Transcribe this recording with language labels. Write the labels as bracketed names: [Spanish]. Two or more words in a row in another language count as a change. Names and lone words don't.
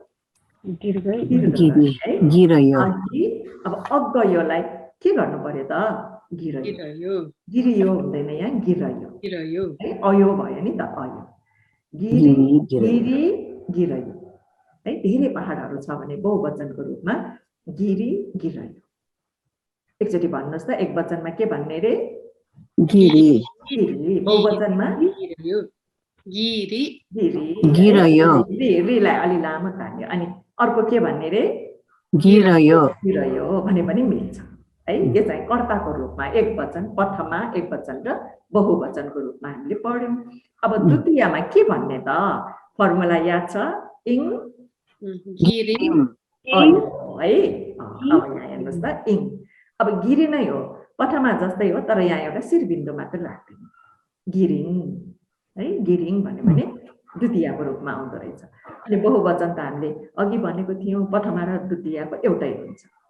[Nepali] अब अगयोलाई के गर्नु पर्यो त गिरियो हुँदैन यहाँ गिरयो है अयो भयो नि त अयो गिरी गिरयो है धेरै पहाडहरू छ भने बहुवचनको रूपमा गिरी गिरयो एकचोटि भन्नुहोस् त एक वचनमा के भन्ने रे गिरी बहुवचनमा रीलाई अलि लामो तान्यो अनि अर्को के भन्ने रे गिरयो भने पनि मिल्छ है यो चाहिँ कर्ताको रूपमा एकवचन प्रथमा एकवचन र बहुवचनको रूपमा हामीले पढ्यौं अब द्वितीयमा के भन्ने त फर्मुला याद छ इङ Giring. अयो है अब यहाँ हेर्नुस् त इङ अब गिरी नै हो प्रथमा जस्तै हो तर यहाँ एउटा शिरबिन्दु मात्र राख्दिनु गिरिङ है गिरिङ भन्यो भने द्वितीयको रूपमा आउँदो रहेछ अनि बहुवचन त हामीले अघि भनेको थियौं प्रथमा र द्वितीयको एउटै हुन्छ